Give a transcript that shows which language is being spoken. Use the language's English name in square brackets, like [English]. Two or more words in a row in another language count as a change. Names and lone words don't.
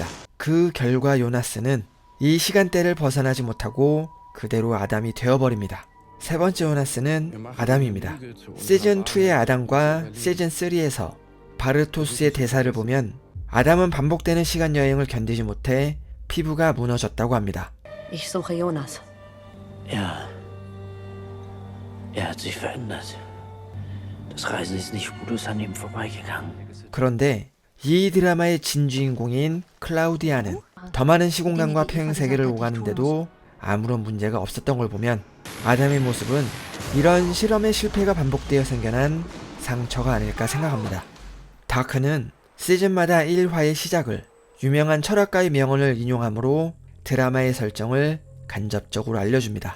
[Korean] 그 결과 요나스는 이 시간대를 벗어나지 못하고 그대로 아담이 되어버립니다. 세 번째 요나스는 아담입니다. 시즌2의 아담과 시즌3에서 바르토스의 대사를 보면 아담은 반복되는 시간여행을 견디지 못해 피부가 무너졌다고 합니다. [German] Ich suche Jonas. Ja. Hat sich verändert. Das Reisen ist nicht spurlos an ihm vorbeigegangen. [Korean] 그런데 이 드라마의 진주인공인 클라우디아는 더 많은 시공간과 평행세계를 오가는데도 아무런 문제가 없었던 걸 보면 아담의 모습은 이런 실험의 실패가 반복되어 생겨난 상처가 아닐까 생각합니다. 다크는 시즌마다 1화의 시작을 유명한 철학가의 명언을 인용함으로 드라마의 설정을 간접적으로 알려줍니다.